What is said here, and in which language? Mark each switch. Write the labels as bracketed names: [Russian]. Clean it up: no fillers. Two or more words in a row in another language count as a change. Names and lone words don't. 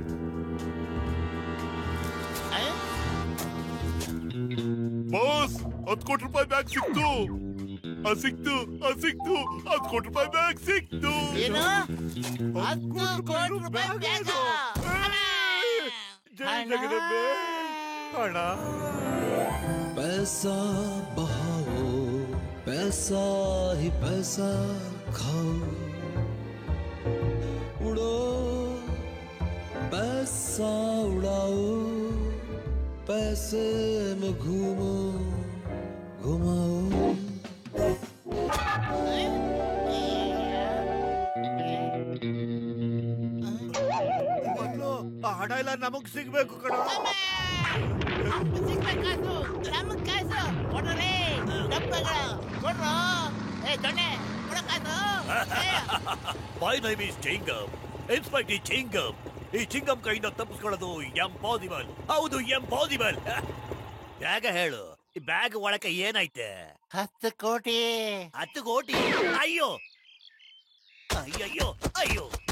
[Kannada] ಬಾಸ್, 10 ಕೋಟಿ ರೂಪಾಯಿ ಬ್ಯಾಗ್ ಸಿಕ್ತು. ಸಿಕ್ತು 10 ಕೋಟಿ ರೂಪಾಯಿ ಬ್ಯಾಗ್ ಸಿಕ್ತು. ಏನು? 10 ಕೋಟಿ ರೂಪಾಯಿ ಬ್ಯಾಗ್? ಜೈ ಜಗದಂಬೆ. ಅಣ್ಣ, [Hindi] पैसा बहाओ, पैसा ही पैसा खाओ, उड़ो पैसा उड़ाओ, पैसे में घूमो घुमाओ. [Kannada] ಹಣ ಇಲ್ಲ, ನಮಗ್ ಸಿಗ್ಬೇಕು ಕಣ. [English] My name is ಚಿಂಗಮ್, ಇನ್ಸ್ಪೆಕ್ಟರ್ ಚಿಂಗಮ್. [Kannada] ಈ ಚಿಂಗಮ್ ಕೈಯಿಂದ ತಪ್ಪಿಸ್ಕೊಳ್ಳೋದು ಇಂಪಾಸಿಬಲ್. ಹೌದು, ಇಂಪಾಸಿಬಲ್. ಬ್ಯಾಗ ಹೇಳು, ಈ ಬ್ಯಾಗ್ ಒಳಕ್ಕೆ ಏನೈತೆ? 10 ಕೋಟಿ. 10 ಕೋಟಿ? ಅಯ್ಯೋ ಅಯ್ಯಯ್ಯೋ ಅಯ್ಯೋ.